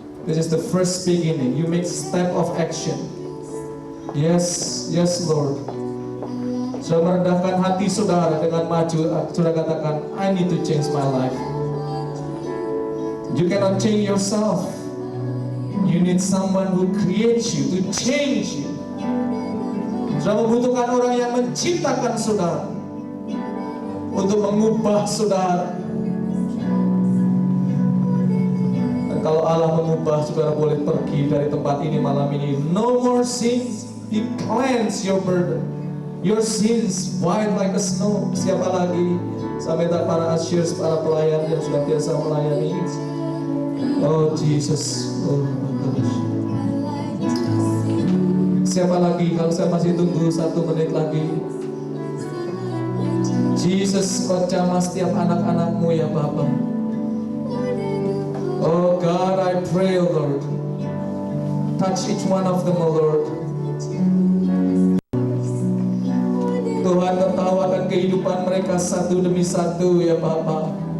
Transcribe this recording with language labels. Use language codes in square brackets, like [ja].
[en] This is the first beginning. You make step of action. Yes, yes Lord. [id] Sudah merendahkan hati saudara dengan maju. Sudah katakan, [en] I need to change my life. You cannot change yourself. You need someone who creates you, to change you. [id] Sudah membutuhkan orang yang menciptakan saudara untuk mengubah saudara. Kalau Allah mengubah, saudara boleh pergi dari tempat ini malam ini. [en] No more sins. He cleanse your burden. Your sins white like a snow. [id] Siapa lagi? Saya minta para ushers, para pelayan yang sudah biasa melayani. [en] Oh Jesus. Oh my gosh. [id] Siapa lagi? Kalau saya masih tunggu 1 menit lagi. Jesus, Kau jamah setiap anak-anak-Mu ya Bapa. [en] Oh God, I pray, oh Lord, touch each one of them, oh Lord. [id] Tuhan, Kau tahu akan kehidupan mereka satu demi satu ya Bapa.